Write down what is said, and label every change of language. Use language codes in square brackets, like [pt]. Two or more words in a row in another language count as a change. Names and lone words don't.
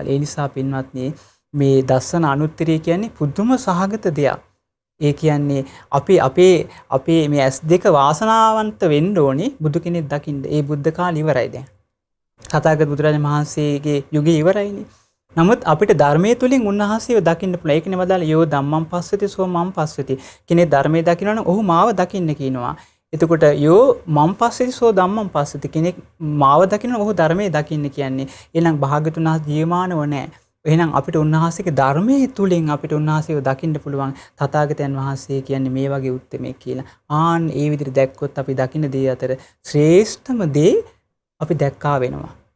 [si] ඒ නිසා පින්වත්නි මේ දස්සන අනුත්තරය කියන්නේ පුදුම සහගත දෙයක්. ඒ කියන්නේ අපේ මේ S2 වාසනාවන්ත වෙන්න ඕනේ බුදු කෙනෙක් දකින්න. ඒ බුද්ධ කාලය ඉවරයි දැන්. තථාගත බුදුරජාණන් වහන්සේගේ යුගය ඉවරයිනේ. නමුත් අපිට ධර්මයේ තුලින් උන්වහන්සේව දකින්න පුළුවන්. ඒකනේ වදාළ [pi] යෝ ධම්මං පස්සති සෝ මං පස්සති. [si] කෙනෙක් ධර්මයේ දකිනවා නම් ඔහු මාව දකින්න කියනවා. [pi] එතකොට යෝ මං පස්සති සෝ ධම්මං පස්සති. [si] කෙනෙක් මාව දකිනවා ඔහු ධර්මයේ දකින්න කියන්නේ. එහෙනම් භාග්‍යතුන් වහන්සේ ජීවමානව නැහැ. එහෙනම් අපිට උන්වහන්සේගේ ධර්මයේ තුලින් අපිට උන්වහන්සේව දකින්න පුළුවන්. තථාගතයන් වහන්සේ කියන්නේ මේ වගේ උත්මයෙක් කියලා. ආන් ඒ විදිහට දැක්කොත් අපි දකින්න දේ අතර ශ්‍රේෂ්ඨම දේ අපි දැක්කා වෙනවා.